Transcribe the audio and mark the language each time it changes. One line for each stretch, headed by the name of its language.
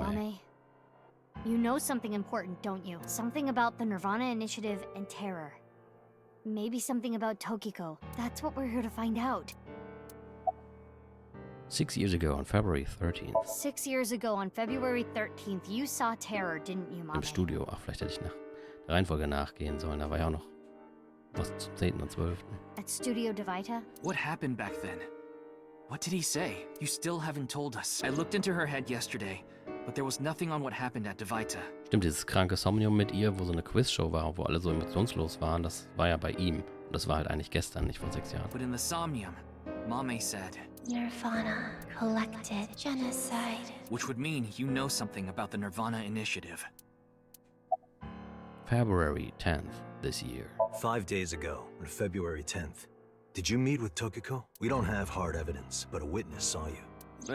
English: Mame, you know something important, don't you? Something about the nirvanA Initiative and Terror. Maybe something about Tokiko. That's what we're here to find out. 6 years ago on February 13th. 6 years ago on February 13th, you saw Terror, didn't you, Mame?
German: Im Studio. Ach, vielleicht hätte ich nach der Reihenfolge nachgehen sollen. Da war ja auch noch was zum 10. und 12.
English: At Studio Devita? What happened back then? What did he say? You still haven't told us. I looked into her head yesterday, but there was nothing on what happened at Devita.
German: Stimmt, dieses kranke Somnium mit ihr, wo so eine Quizshow war, wo alle so emotionslos waren, das war ja bei ihm. Und das war halt eigentlich gestern, nicht vor 6 Jahren.
English: But in the Somnium, Mame said, nirvanA collected genocide. which would mean you know something about the nirvanA Initiative. February 10th this year. 5 days ago, on February 10th. Did you meet with Tokiko? We don't have hard evidence, but a witness saw you.